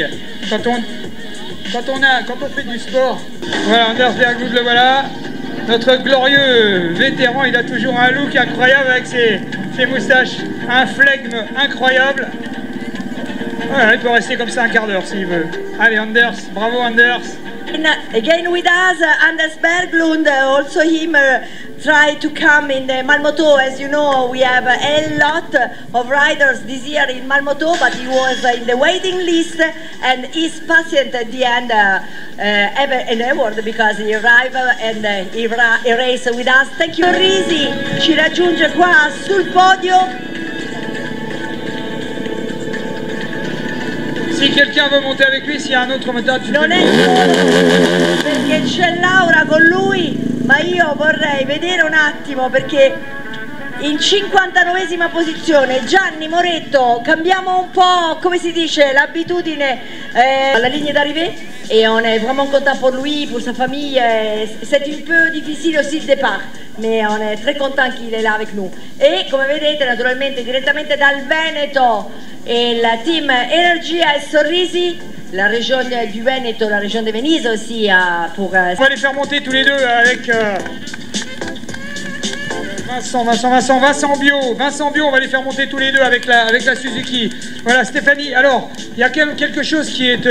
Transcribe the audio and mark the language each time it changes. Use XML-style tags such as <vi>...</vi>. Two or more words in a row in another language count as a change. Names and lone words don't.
<fr>Quand on fait du sport. Voilà, Anders Berglund, le voilà. Notre glorieux vétéran, il a toujours un look incroyable avec ses moustaches. Un flegme incroyable. Voilà, il peut rester comme ça un quart d'heure s'il veut. Allez, Anders, bravo Anders.</fr> <en>Again with us, Anders Berglund, also him try to come in the Malmoto. As you know, we have a lot of riders this year in Malmoto, but he was in the waiting list and is patient at the end, have an award because he arrived and he raced with us. Thank you.</en> <it>Risi ci raggiunge qua sul podio.</it> <fr>Si quelqu'un veut monter avec lui, s'il y a un autre moteur, tu</fr> <it>non è solo perché c'è Laura con lui, ma io vorrei vedere un attimo perché in 59esima posizione Gianni Moretto, cambiamo un po', come si dice, l'abitudine alla</it> <fr>ligne d'arrivée et on est vraiment content pour lui, pour sa famille. C'est un peu difficile aussi le départ, mais on est très content qu'il est là avec nous.</fr> <it>E come vedete naturalmente direttamente dal Veneto il team Energia e Sorrisi,</it> <fr>la région du Veneto, la région de Venise aussi pour... On va les faire monter tous les deux avec Vincent Bio, on va les faire monter tous les deux avec la Suzuki. Voilà Stéphanie, alors il y a quelque chose qui est...</fr>